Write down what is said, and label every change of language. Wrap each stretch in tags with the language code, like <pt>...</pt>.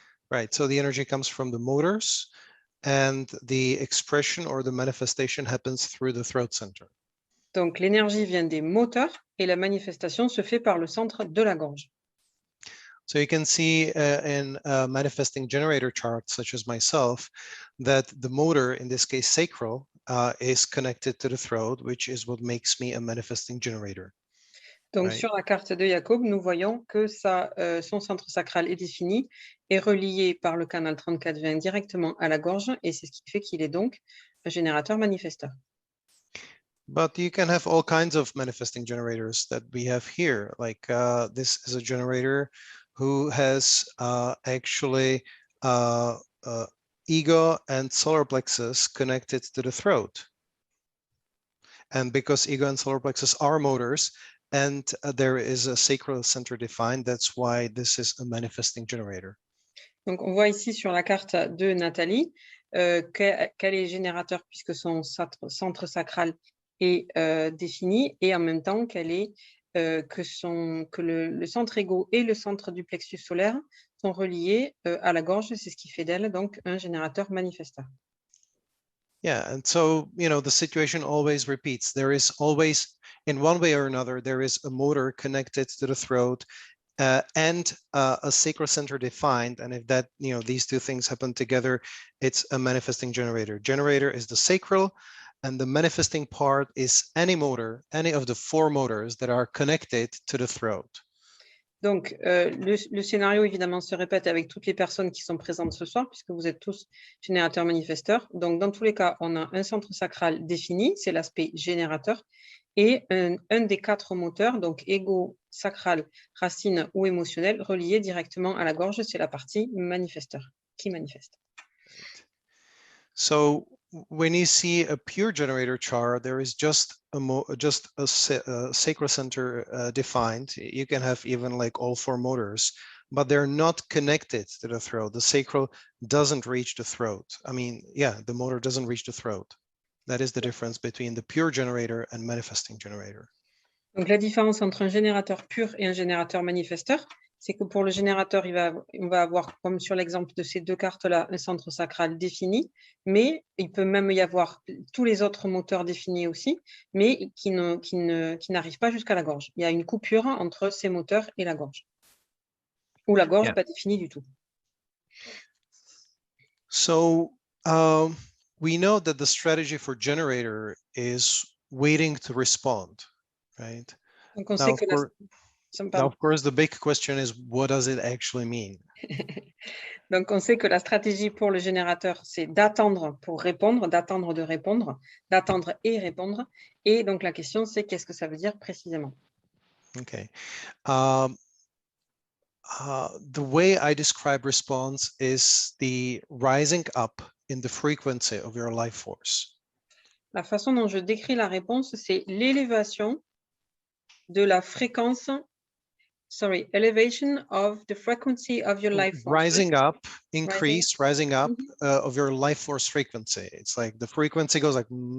<en>Right, so the energy comes from the motors and the expression or the manifestation happens through the throat center.</en> <fr>Donc, l'énergie vient des moteurs et la manifestation se fait par le centre de la gorge.</fr> <en>So you can see in a manifesting generator chart, such as myself, that the motor, in this case sacral, is connected to the throat, which is what makes me a manifesting generator.</en> <fr>Donc,</fr> <en>Right.</en> <fr>sur la carte de Jakub, nous voyons que son centre sacral est défini et relié par le canal 34-20 directement à la gorge, et c'est ce qui fait qu'il est donc un générateur manifesteur.</fr> <en>But you can have all kinds of manifesting generators that we have here. Like this is a generator who has actually ego and solar plexus connected to the throat. And because ego and solar plexus are motors, and there is a sacral center defined, that's why this is a manifesting generator.</en> <fr>Donc, on voit ici sur la carte de Nathalie qu'elle est générateur puisque son centre sacral est défini et en même temps qu'elle est que le centre égo et le centre du plexus solaire sont reliés à la gorge. C'est ce qui fait d'elle donc un générateur manifesteur.</fr> <en>Yeah, and so, you know, the situation always repeats. There is always, in one way or another, there is a motor connected to the throat and a sacral center defined. And if that, these two things happen together, it's a manifesting generator. Generator is the sacral, and the manifesting part is any motor, any of the 4 motors that are connected to the throat.</en> <fr>Donc, le scénario, évidemment, se répète avec toutes les personnes qui sont présentes ce soir, puisque vous êtes tous générateurs-manifesteurs. Donc, dans tous les cas, on a un centre sacral défini, c'est l'aspect générateur, et un des 4 moteurs, donc égo, sacral, racine ou émotionnel, relié directement à la gorge, c'est la partie manifesteur, qui manifeste.</fr> <en>So when you see a pure generator chart, there is just a sacral center defined. You can have even like all 4 motors, but they're not connected to the throat. The sacral doesn't reach the throat. I mean, yeah, the motor doesn't reach the throat. That is the difference between the pure generator and manifesting generator.</en> <fr>Donc, la différence entre un générateur pur et un générateur manifesteur, c'est que pour le générateur, on va avoir, comme sur l'exemple de ces 2 cartes-là, un centre sacral défini, mais il peut même y avoir tous les autres moteurs définis aussi, mais qui n'arrivent pas jusqu'à la gorge. Il y a une coupure entre ces moteurs et la gorge, ou la gorge n'est pas définie du tout.</fr> <en>So we know that the strategy for generator is waiting to respond, right?</en> <fr>Donc, on sait que</fr> <en>now, of course, the big question is, what does it actually mean?</en> <fr>Donc, on sait que la stratégie pour le générateur, c'est d'attendre pour répondre, d'attendre de répondre, d'attendre et répondre. Et donc, la question, c'est qu'est-ce que ça veut dire précisément?</fr> <en>Okay. The way I describe response is the rising up in the frequency of your life force.</en> <fr>La façon dont je décris la réponse, c'est l'élévation de la fréquence,</fr> <en>elevation of the frequency of your life force. Rising up, increase, rising up of your life force frequency. It's like the frequency goes like</en>